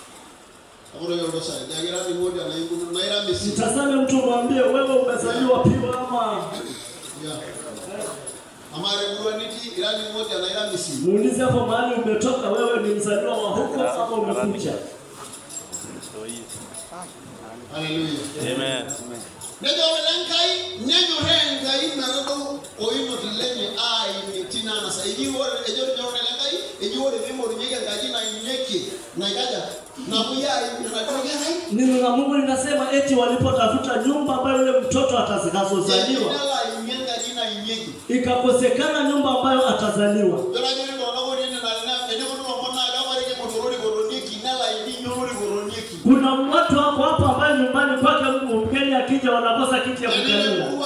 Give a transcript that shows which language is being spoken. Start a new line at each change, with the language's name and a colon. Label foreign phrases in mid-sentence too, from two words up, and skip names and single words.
Swahili: Mtazame mtu mwambie wewe umezaliwa piwa ama muulize hapo mahali umetoka, wewe ni mzaliwa wa huko ama umekuja. Hallelujah. Amen. Ndio lenkai nyenyo rengai narado oino dilenye ai tina na saidi wore ejo lenkai ejo wore vimo nyega ngaji na nyeki na gaja na buya na neno la Mungu linasema eti walipotafuta nyumba ambayo yule mtoto atakazozaliwa ikakosekana nyumba ambayo atazaliwa. Kuna watu wako hapa ambao nyumbani kwake mgeni akija wanakosa kiti ya kukalia.